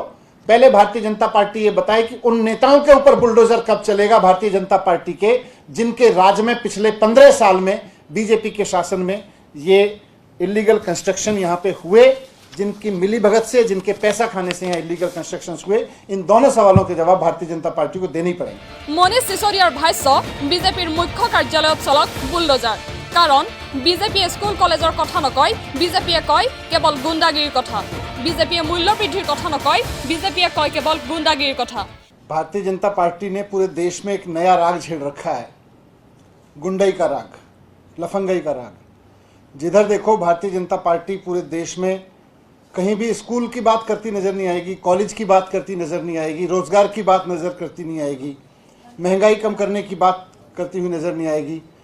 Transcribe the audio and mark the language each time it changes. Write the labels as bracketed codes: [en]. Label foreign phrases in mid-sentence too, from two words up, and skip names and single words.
[hi] पहले भारतीय जनता पार्टी ये बताए कि उन नेताओं के ऊपर बुलडोजर कब चलेगा भारतीय जनता पार्टी के, जिनके राज में पिछले 15 साल में बीजेपी के शासन में ये [en] illegal construction [hi] यहां पे हुए, जिनकी मिली भगत से, जिनके पैसा खाने से यहाँ [en] illegal constructions [hi] हुए। इन दोनों सवालों के जवाब भारतीय जनता पार्टी को देने ही पड़ेंगे। [as] মনীষ সিসোদিয়াৰ ভাষ্য, বিজেপিৰ মুখ্য কাৰ্যালয়ত চলক বুলডোজাৰ, কাৰণ বিজেপিয়ে স্কুল কলেজৰ কথা নকয়, বিজেপিয়ে কয় কেৱল গুণ্ডাগিৰিৰ কথা। বিজেপিয়ে মূল্য বৃদ্ধিৰ কথা নকয়, বিজেপিয়ে কয় কেৱল গুণ্ডাগিৰিৰ কথা। [hi] भारतीय जनता पार्टी ने पूरे देश में एक नया राग छेड़ रखा है, गुंडई का राग, लफंगई का राग। जिधर देखो भारतीय जनता पार्टी पूरे देश में कहीं भी स्कूल की बात करती नजर नहीं आएगी, कॉलेज की बात करती नजर नहीं आएगी, रोजगार की बात नजर करती नहीं आएगी, महंगाई कम करने की बात करती हुई नजर नहीं आएगी।